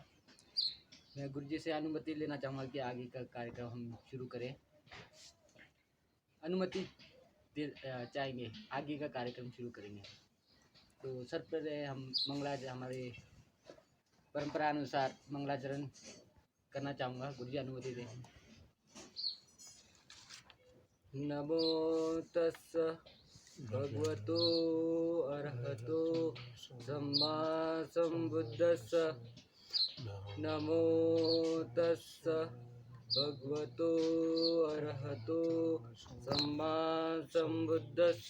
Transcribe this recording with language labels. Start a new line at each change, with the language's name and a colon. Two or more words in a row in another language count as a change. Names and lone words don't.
Hindi: मैं गुरुजी से अनुमति लेना चाहूँगा कि आगे का कार्यक्रम हम शुरू करें। अनुमति चाहेंगे, आगे का कार्यक्रम शुरू करेंगे। तो सर्वप्रथम हम हमारे परंपरा अनुसार मंगलाचरण करना चाहूँगा। गुरुजी अनुमति दें।
Pali: नमो तस्स भगवतो अरहतो सम्मा सम्बुद्धस्स। नमो तस्स भगवतो अरहतो सम्मा सम्बुद्धस्स।